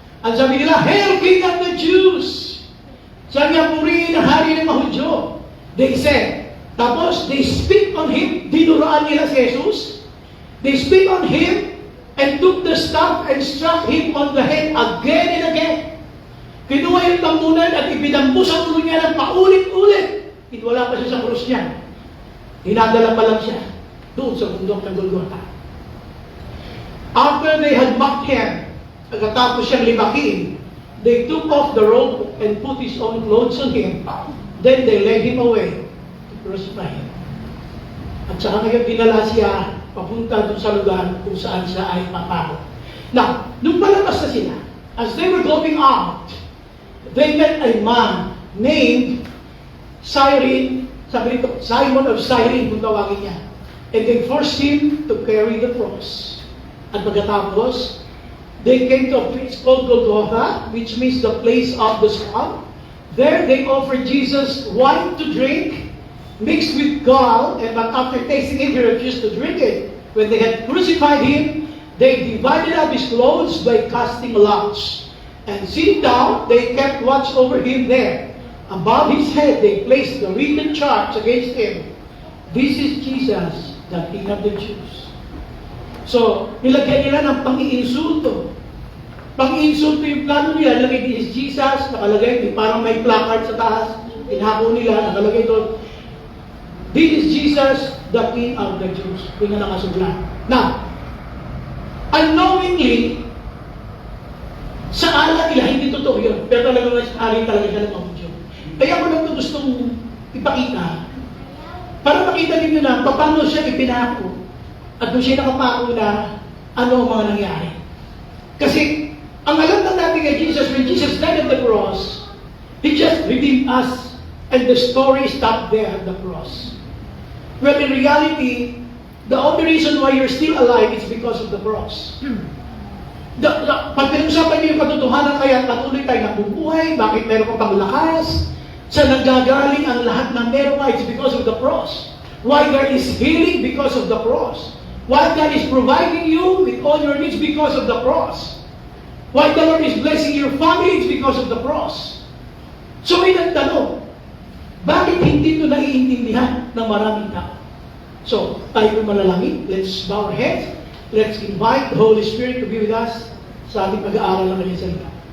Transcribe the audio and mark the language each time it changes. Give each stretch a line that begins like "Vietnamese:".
Filipino: At sabi nila,
English: Hail, King of the Jews!
Filipino: Sabi niya, purihin ang hari ng mga Hudyo.
English: They said,
Filipino: Tapos,
English: they spit on him,
Filipino: dinuraan nila si Jesus.
English: They spit on him and took the staff and struck him on the head again and again.
Filipino: Kinuha yung tambunan at ipinambu sa ulo niya ng paulit-ulit. Wala pa siya sa krus niya. Dinadala pa lang siya doon sa bundok ng Golgotha.
English: After they had mocked him,
Filipino: pagkatapos siyang limakin,
English: they took off the robe and put his own clothes on him. Then they led him away to crucify him.
Filipino: At saka ngayon dinala siya papunta doon sa lugar kung saan siya ay papako.
English: Now,
Filipino: nung palabas na sila,
English: as they were going out, they met a man named Cyrene,
Filipino: sabi nito,
English: Simon of Cyrene,
Filipino: kung tawagin niya.
English: And they forced him to carry the cross.
Filipino: At pagkatapos,
English: they came to a place called Golgotha, which means the place of the skull. There they offered Jesus wine to drink, mixed with gall, and but after tasting it, he refused to drink it. When they had crucified him, they divided up his clothes by casting lots. And sitting down, they kept watch over him there. Above his head, they placed the written charge against him. This is Jesus, the King of the Jews.
Filipino: So, nilagyan nila ng pang-iinsulto. Pang-iinsulto yung plano nila, nilagay
English: this is Jesus,
Filipino: nakalagay, parang may placard sa taas, pinako nila, nakalagay doon,
English: this is Jesus, the King of the Jews.
Filipino: Yung na nakasublan.
English: Now, unknowingly,
Filipino: sa ala nila, hindi totoo yun. Pero talaga mas ari talaga siya ng mga Diyos. Kaya ko lang ito gustong ipakita. Para makita ninyo na paano siya ipinako. At doon siya nakapako na ano ang mga nangyari. Kasi, ang alam lang natin kay Jesus,
English: when Jesus died on the cross, He just redeemed us. And the story stopped there at the cross. Well, in reality, the only reason why you're still alive is because of the cross.
Filipino: Pag pinag-usapan niyo yung katotohanan, kaya patuloy tayo nabubuhay, bakit meron pang panglakas, sa nanggagaling ang lahat ng meron pa,
English: it's because of the cross. Why there is healing? Because of the cross. Why God is providing you with all your needs? Because of the cross. Why the Lord is blessing your family? It's because of the cross.
Filipino: So may nagtanong, bakit hindi ito naiintindihan ng maraming tao?
English: So,
Filipino: tayo manalangin.
English: Let's bow our heads. Let's invite the Holy Spirit to be with us
Filipino: sa ating pag-aaral ng kanyang salita.